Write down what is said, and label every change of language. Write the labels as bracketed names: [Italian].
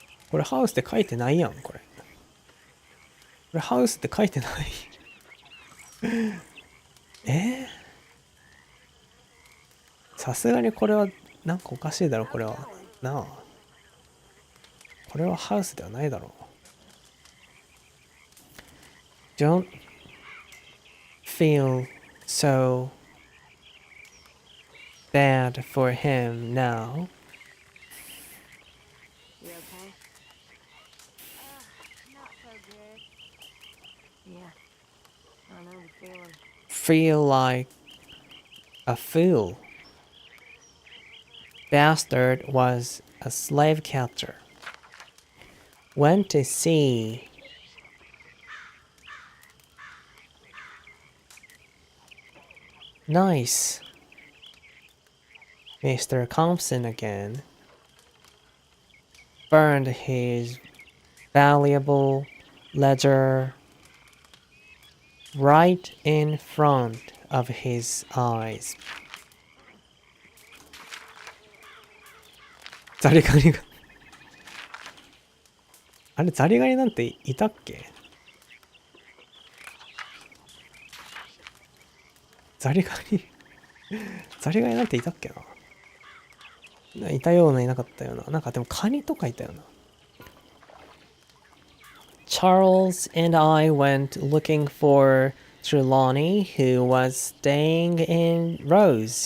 [Japanese] これハウスって書いてないやん、これ。これハウスって書いてないさすがにこれはなんかおかしいだろ、これは。なあ。これはハウスではないだろう。 [English] Don't feel so bad for him now. You okay? Not so good. Yeah. I know the feeling. Feel like a fool. Bastard was a slave catcher. Went to see nice Mr. Compson again. Burned his valuable ledger right in front of his eyes. [Japanese] ザリガニがあれ、ザリガニなんていたっけ？ザリガニなんていたっけな。いたような、いなかったような。なんかでもカニとかいたよな。 [English] Charles and I went looking for Trelawney, who was staying in Rose.